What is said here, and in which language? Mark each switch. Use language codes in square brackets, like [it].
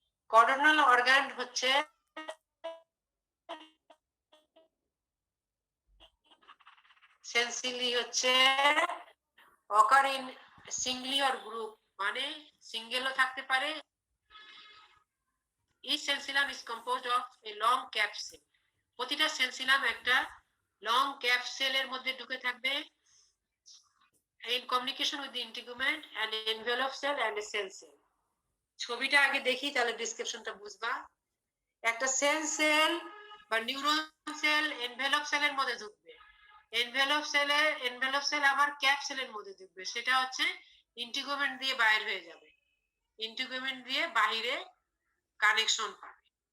[bn] কর্ডোটোনাল organ হচ্ছে সেন্সিলি হচ্ছে [en] occur in singly or group, [bn] মানে সিঙ্গেলও থাকতে পারে। [en] Each sensillum is composed of a long capsule. [bn] প্রতিটা সেন্সিলাম একটা লং ক্যাপসুলের মধ্যে ঢুকে থাকবে, [en] in communication with the integument and envelope cell and a cell cell. [bn] ছবিটা আগে দেখি, তাহলে ডেসক্রিপশনটা বুঝবা। একটা সেল বা নিউরন সেল এনভেলপ সেলের মধ্যে ঢুকবে, এনভেলপ সেল আবার ক্যাপসুলের মধ্যে ঢুকবে, সেটা হচ্ছে ইন্টিগুমেন্ট দিয়ে বাইর হয়ে যাবে, ইন্টিগুমেন্ট দিয়ে বাহিরে কানেকশন পাবে।